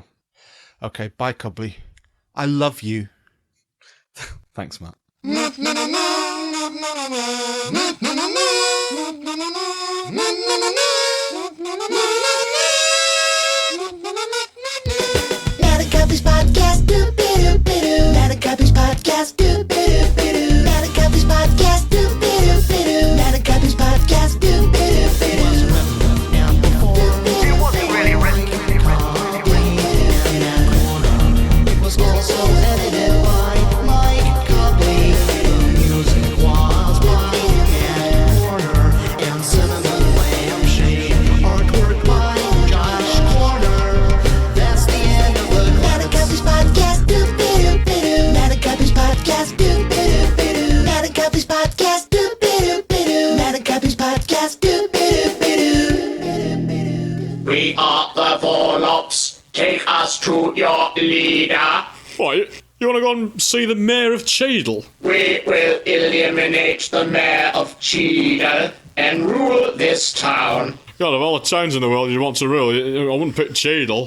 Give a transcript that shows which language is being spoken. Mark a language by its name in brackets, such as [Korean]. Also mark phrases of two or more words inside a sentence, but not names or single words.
[English] Okay, bye, Cobley. I love you. Thanks, Matt. Matt and Cobley's podcast, doo-be-doo-be-doo. Matt and Cobley's podcast, doo-be-doo-be-doo. Matt and Cobley's podcast, doo-be-doo-be-doo. Matt and Cobley's podcast, doo-be-doo-be-doo. It wasn't really written. It was also edited by Mike Cobley. Music was by Matt Cornah and Cinnamon Lampshade. Artwork by Josh Cornah. That's the end of the Matt and Cobley's podcast. Doo-be-doo-be-doo. Matt and Cobley's podcast. Doo-be-doo-be-doo. Matt and Cobley's podcast. Doo-be-doo-be-doo. Matt and Cobley's podcast. Doo-be-doo-be-doo. We are the Volops. Take us to your leader. What, you want to go and see the Mayor of Cheadle? We will eliminate the Mayor of Cheadle and rule this town. God, of all the towns in the world you want to rule, I wouldn't pick Cheadle.